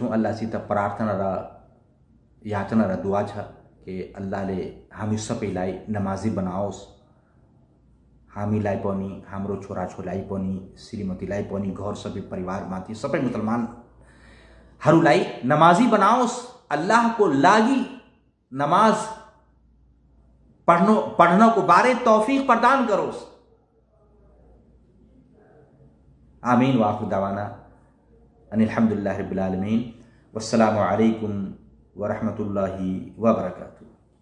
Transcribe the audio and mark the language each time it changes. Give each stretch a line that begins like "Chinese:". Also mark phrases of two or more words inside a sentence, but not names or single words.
Nepali: अल्लाहसित प्रार्थना र याचना र दुआ छ कि अल्लाहले हामी सबैलाई नमाजी बनाओस्, हामीलाई पनि, हाम्रो छोराछोरीलाई पनि, श्रीमतीलाई पनि, घर सबै परिवारमाथि सबै मुसलमानहरूलाई नमाजी बनाओस्, अल्लाहको लागि नमाज पढ्नको बारे तौफीक प्रदान करोस्।
Arabic: آمين وآخر دعوانا أن الحمد لله رب العالمين. والسلام عليكم ورحمة الله وبركاته.